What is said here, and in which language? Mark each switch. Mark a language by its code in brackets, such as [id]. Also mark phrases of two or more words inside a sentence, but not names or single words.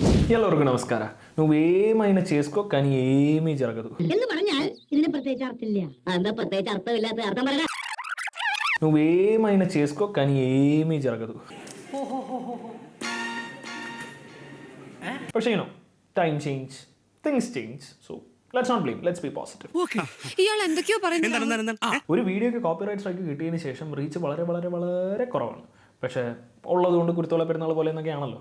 [kn] ಎಲ್ಲರಿಗೂ ನಮಸ್ಕಾರ. [te] నువ్వేమైనా చేసుకో కానీ ఏమీ జరగదు. [ml] എന്ന് പറഞ്ഞാൽ ഇതിന് പ്രത്യേകിച്ച് അർത്ഥമില്ല. എന്താ പ്രത്യേകിച്ച് അർത്ഥമില്ലാത്ത അർത്ഥം പറയടാ. [te] నువ్వేమైనా చేసుకో కానీ ఏమీ జరగదు. [en] പക്ഷേ time change, things change. so let's not blame, let's be positive. [ml] ഇയാൾ എന്തൊക്കെയോ പറയുന്നു. ഒരു വീഡിയോക്ക് [en] copyright strike [ml] കിട്ടിയതിന് ശേഷം റീച്ച് വളരെ വളരെ വളരെ കുറവാണ്. പക്ഷേ ഉള്ളതുകൊണ്ട് കുരുത്തോള പെരുന്നാൾ പോലെ എന്നൊക്കെയാണല്ലോ.